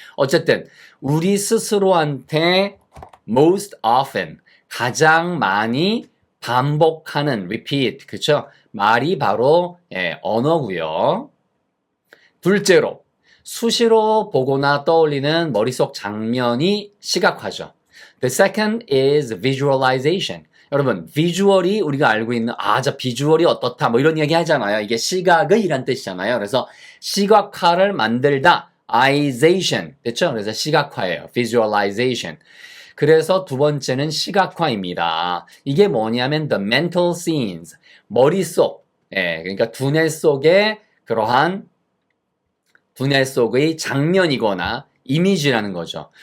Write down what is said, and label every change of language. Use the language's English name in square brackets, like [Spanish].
[Korean] 어쨌든 우리 스스로한테 [English] most often [Korean] 가장 많이 반복하는 repeat 그렇죠? 말이 바로 언어고요. 둘째로 수시로 보거나 떠올리는 머릿속 장면이 시각화죠. [English] The second is visualization. [Korean] 여러분, 비주얼이 우리가 알고 있는 저 비주얼이 어떻다 뭐 이런 얘기 하잖아요. 이게 시각의 이란 뜻이잖아요. 그래서 시각화를 만들다 ization 됐죠? 그래서 시각화예요. visualization. 그래서 두 번째는 시각화입니다. 이게 뭐냐면 [English] the mental scenes [Korean] 머릿속 그러니까 두뇌 속에 그러한 두뇌 속의 장면이거나 이미지라는 거죠.